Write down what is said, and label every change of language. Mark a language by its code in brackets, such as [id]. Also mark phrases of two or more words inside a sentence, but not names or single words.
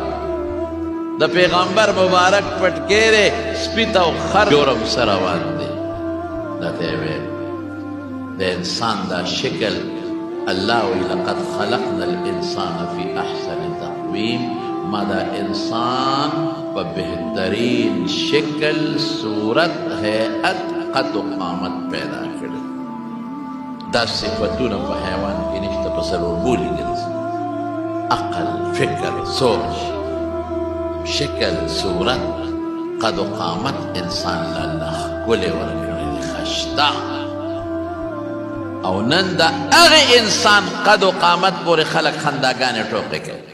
[ps] د پیغمبر مبارک پټکی دی سپي ته او خر جرم سره روان دی. دا ته یې ویل د انسان دا شکل الله وی [ar] لقد خلقنا الانسان فی احسن تقویم. [ps] ما دا انسان په بهترین شکل، صورت، هیئت، قد و قامت پیدا کړی. دا صفتونه په حیوان کې نشته، په څلور بولي ګرځي: عقل، فکر، سوچ، شکل، صورت، قد و قامت. انسان له الله ښکلی ورکړی دی، ښایسته. او نن د هغې انسان قد و قامت پورې خلک خنداګانې ټوقې کوي.